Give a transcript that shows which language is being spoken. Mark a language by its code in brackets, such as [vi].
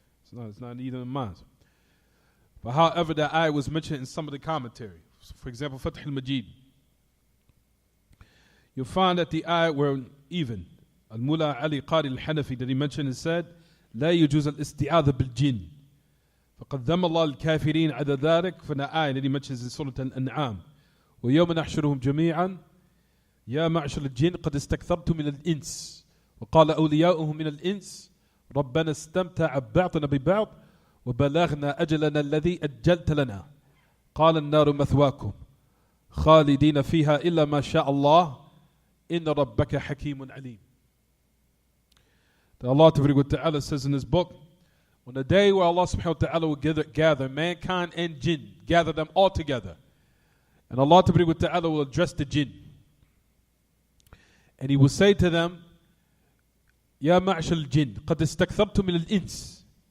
[en] It's not either in mine. But however, that ayah was mentioned in some of the commentary. So for example, Fath al-Majid. You'll find that the ayah where even Al-Mullah Ali Qari al-Hanafi that he mentioned and said, [ar] لا يجوز الاستعاذة بالجن. فقد ذم الله الكافرين على ذلك. [en] For the ayah that he mentions in Surah Al-An'am. [ar] ويوم نحشرهم جميعا يا معشر الجن قد استكثرتم من الإنس وقال أولياؤهم من الإنس ربنا استمتع بعضنا ببعض وبلغنا أجلنا الذي أجلت لنا قال النار مثواكم خالدين فيها إلا ما شاء الله إن ربك حكيم عليم. [en] Allah Ta'ala says in His book, on the day where Allah Subhanahu wa Ta'ala will gather mankind and jinn, gather them all together, and Allah Ta'ala will address the jinn, and He will say to them, [ar] Ya ma'ashal al-jinn, qad istakthartum min al-ins.